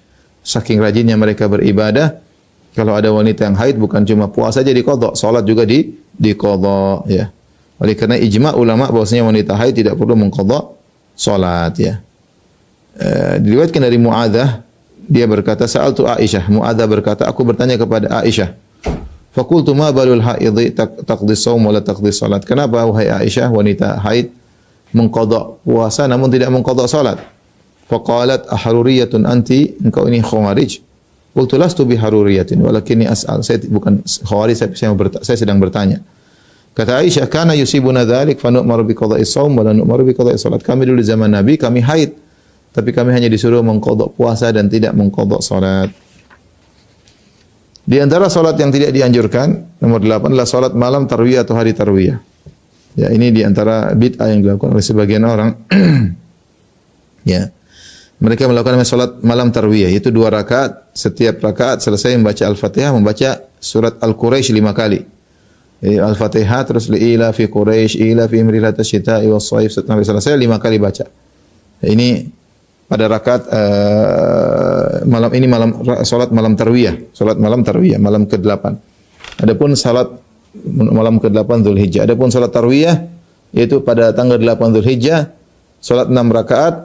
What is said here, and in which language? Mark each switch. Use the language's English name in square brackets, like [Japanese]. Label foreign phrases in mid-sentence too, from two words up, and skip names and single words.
[Indonesian] Saking rajinnya mereka beribadah, kalau ada wanita yang haid bukan cuma puasa saja diqadha, salat juga diqadha, ya. Oleh karena ijma' ulama bahwasanya wanita haid tidak perlu mengqadha salat, ya. Diriwayatkan dari Mu'adzah, dia berkata, [Arabic] "سألت عائشة." [Indonesian] Mu'adzah berkata, "Aku bertanya kepada Aisyah. [Arabic] فقلت ما بال الحائض تقضي الصوم ولا تقضي الصلاة." [Indonesian] Kenapa wahai Aisyah, wanita haid mengqadha puasa namun tidak mengqadha salat? [Arabic] فقالت أحرورية أنت?" [Indonesian] Engkau ini khawarij. [Arabic] قلت لست بحرورية ولكني أسأل. [Indonesian] Saya bukan khawarij, saya sedang bertanya. Kata Aisyah, [Arabic] "كان يصيبنا ذلك فنؤمر بقضاء الصوم ولا نؤمر بقضاء الصلاة." [Indonesian] Kami dulu zaman Nabi kami haid, tapi kami hanya disuruh mengqadha puasa dan tidak mengqadha salat. Di antara salat yang tidak dianjurkan, nomor 8 adalah salat malam tarwiyah atau hari tarwiyah. Ya, ini di antara bid'ah yang dilakukan oleh sebagian orang. Ya. Mereka melakukan salat malam tarwiyah, yaitu 2 rakaat, setiap rakaat selesai membaca Al-Fatihah, membaca surat Al-Quraisy 5 kali. Jadi Al-Fatihah terus [Arabic] لإيلاف قريش إيلافهم رحلة الشتاء والصيف, [Indonesian] sampai selesai 5 kali baca. Ini pada rakaat malam ini, salat malam tarwiyah, malam ke-8. Adapun salat malam ke-8 Dzulhijjah. Adapun salat tarwiyah yaitu pada tanggal 8 Dzulhijjah, salat 6 rakaat.